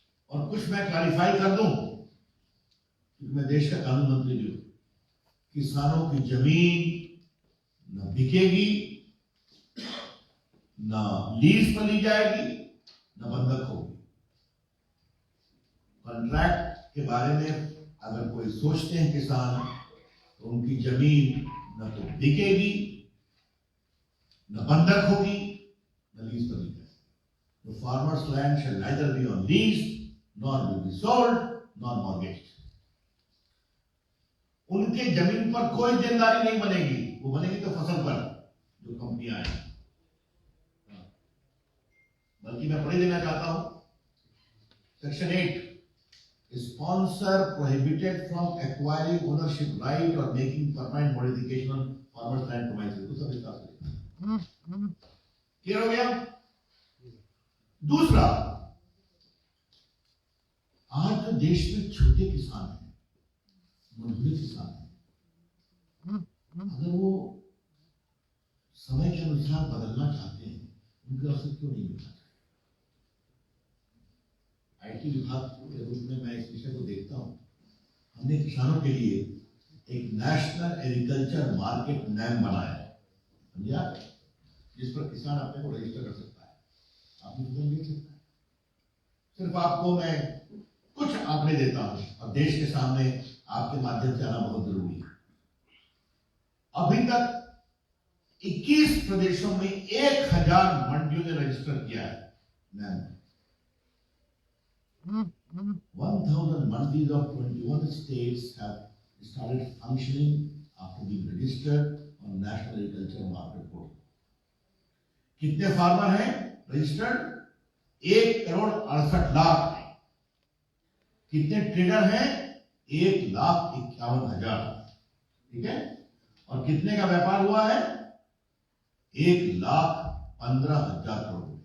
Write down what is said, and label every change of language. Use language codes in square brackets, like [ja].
[hi] और कुछ मैं क्लैरिफाई कर दूं, क्योंकि मैं देश का कानून मंत्री भी हूं, किसानों की जमीन न बिकेगी, न लीज पर ली जाएगी, न बंधक होगी। कॉन्ट्रैक्ट के बारे में अगर कोई सोचते हैं किसान, तो उनकी जमीन न तो बिकेगी, न बंधक होगी, न लीज पर ली जाएगी। [en] The farmer's land shall neither be on lease, nor will be sold, nor mortgaged। [hi] उनके जमीन पर कोई देनदारी नहीं बनेगी, वो बनेगी तो फसल पर जो कंपनियां हैं। बल्कि मैं पढ़ देना चाहता हूं section 8, [en] sponsor prohibited from acquiring ownership right or making permanent modification on farmers land premises। [hi] तो सब विस्तार से क्लियर हो गया। दूसरा, आज जो देश में छोटे किसान हैं, मजदूर किसान हैं, अगर वो समय के अनुसार बदलना चाहते हैं, उनके अवसर क्यों नहीं मिलना चाहिए। आईटी विभाग के रूप में मैं इस विषय को देखता हूं। हमने किसानों के लिए एक नेशनल एग्रीकल्चर मार्केट नेम बनाया है, समझा, जिस पर किसान अपने को रजिस्टर कर सकता है, अपनी फसल बेच सकता है। सिर्फ आपको मैं कुछ आंकड़े देता हूं और देश के सामने आपके माध्यम से आना बहुत जरूरी है। अभी तक 21 प्रदेशों में 1000 मंडियों ने रजिस्टर किया है name. [en] 1000 mandis of 21 states have started functioning after being registered on National Agriculture Market Board। [hi] कितने फार्मर हैं रजिस्टर्ड? 1,68,00,000 है। कितने ट्रेडर हैं? 1,51,000। ठीक है, और कितने का व्यापार हुआ है? 1,15,000 करोड़।